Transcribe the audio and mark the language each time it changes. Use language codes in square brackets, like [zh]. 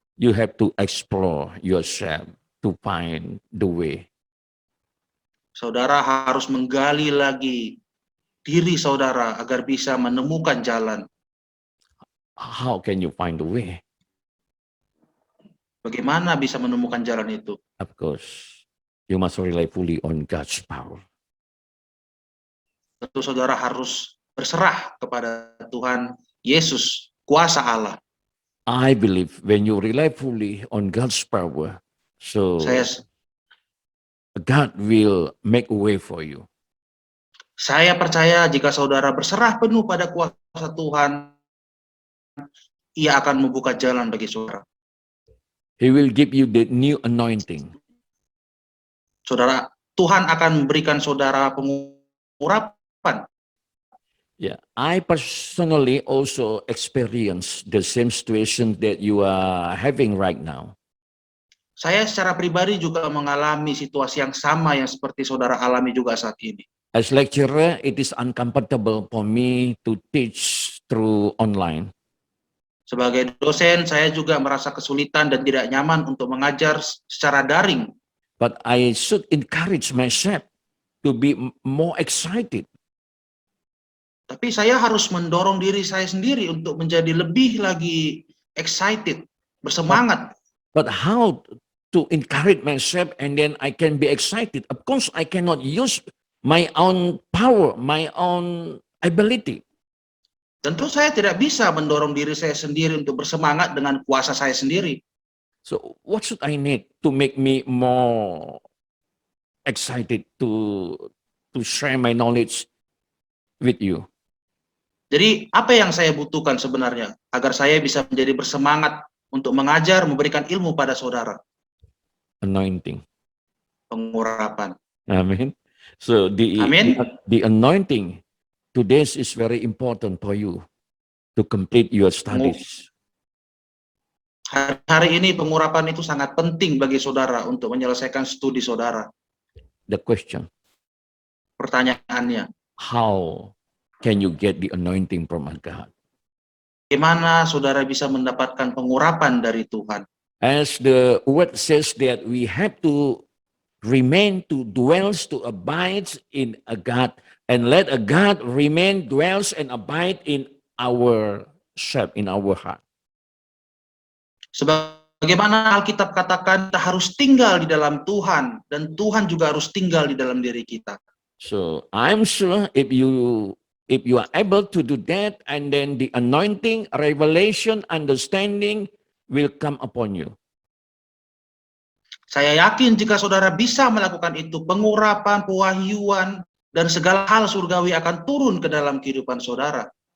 [en] you have to explore yourself to find the way. [id] Saudara harus menggali lagi diri saudara agar bisa menemukan jalan. [en] How can you find the way? [id] Bagaimana bisa menemukan jalan itu? [en] Of course, you must rely fully on God's power. [id] Tentu saudara harus berserah kepada Tuhan Yesus, kuasa Allah. [en] I believe when you rely fully on God's power, so God will make a way for you. [id] Saya percaya jika saudara berserah penuh pada kuasa Tuhan, Ia akan membuka jalan bagi saudara. [en] He will give you the new anointing. [id] Saudara, Tuhan akan memberikan saudara pengurapan. [en] Yeah, I personally also experienced the same situation that you are having right now. [id] Saya secara pribadi juga mengalami situasi yang sama yang seperti saudara alami juga saat ini. [en] As lecturer, it is uncomfortable for me to teach through online. [id] Sebagai dosen, saya juga merasa kesulitan dan tidak nyaman untuk mengajar secara daring. [en] But I should encourage myself to be more excited. [id] Tapi saya harus mendorong diri saya sendiri untuk menjadi lebih lagi excited, bersemangat. [en] But how to encourage myself and then I can be excited? Of course, I cannot use my own power, my own ability. [id] Tentu saya tidak bisa mendorong diri saya sendiri untuk bersemangat dengan kuasa saya sendiri. [en] So what should I need to make me more excited to share my knowledge with you? [id] Jadi apa yang saya butuhkan sebenarnya agar saya bisa menjadi bersemangat untuk mengajar, memberikan ilmu pada saudara? [en] Anointing. [id] Pengurapan. [en] Amen. So [id] Amin. [en] the anointing today is very important for you to complete your studies. [id] Hari ini pengurapan itu sangat penting bagi saudara untuk menyelesaikan studi saudara. [en] The question, [id] Pertanyaannya, [en] how can you get the anointing from God? [id] bagaimana saudara bisa mendapatkan pengurapan dari Tuhan? [en] As the word says that we have to remain, to dwells, to abide in a God, and let a God remain, dwells, and abide in our self, in our heart. [id] Sebagaimana Alkitab katakan, kita harus tinggal di dalam Tuhan, dan Tuhan juga harus tinggal di dalam diri kita. [en] So I'm sure if you are able to do that, and then the anointing, revelation, understanding will come upon you. [id] Saya yakin jika saudara bisa melakukan itu, pengurapan, pewahyuan, dan segala hal surgawi akan turun ke dalam kehidupan saudara.